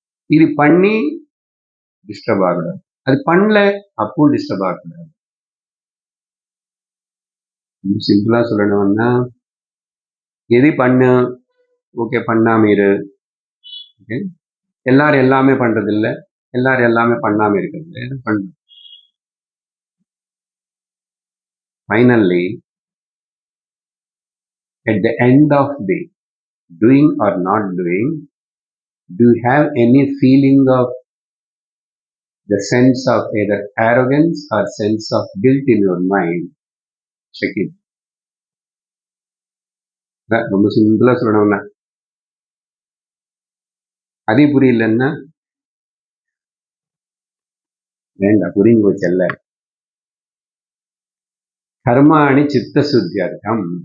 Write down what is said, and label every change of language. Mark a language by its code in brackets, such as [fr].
[ta] இது பண்ணி டிஸ்டர்ப் ஆகக்கூடாது, அது பண்ணல அப்பவும் டிஸ்டர்ப் ஆகக்கூடாது. சிம்பிளா சொல்லணும்னா எது பண்ணு, ஓகே பண்ணாம இரு. ஓகே, எல்லாரும் எல்லாமே பண்றது இல்லை, எல்லாரும் எல்லாமே பண்ணாம இருக்கிறது இல்லை, பண்ணு. [en] Finally at the end of the doing or not doing, do you have any feeling of the sense of either arrogance or sense of guilt in your mind? Check it. [ta] ரொம்ப சிம்பிளா சொல்லணும்னா, அதே புரியலன்னா வேண்டாம், புரிஞ்சு போச்சல்ல. [sa] கர்மாணி சித்த சுத்தியர்த்தம்.